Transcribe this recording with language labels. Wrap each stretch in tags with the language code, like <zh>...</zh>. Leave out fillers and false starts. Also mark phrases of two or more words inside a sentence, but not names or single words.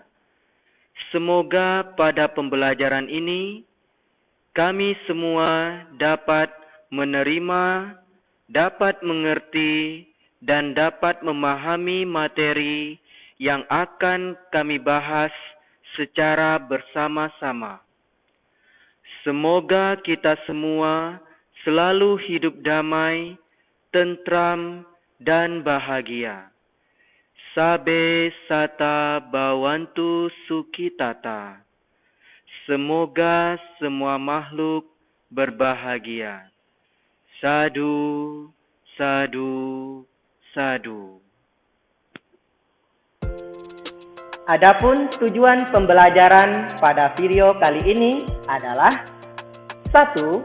<id>Semoga pada pembelajaran ini, kami semua dapat menerima, dapat mengerti, dan dapat memahami materi yang akan kami bahas secara bersama-sama. Semoga kita semua selalu hidup damai, tentram, dan bahagia.</id> <pi>Sabe sata bhavantu sukhitata.</pi> <id>Semoga semua makhluk berbahagia.</id> <pi>Sadu, sadu, sadu.</pi> <id>Adapun tujuan pembelajaran pada video kali ini adalah 1.</id>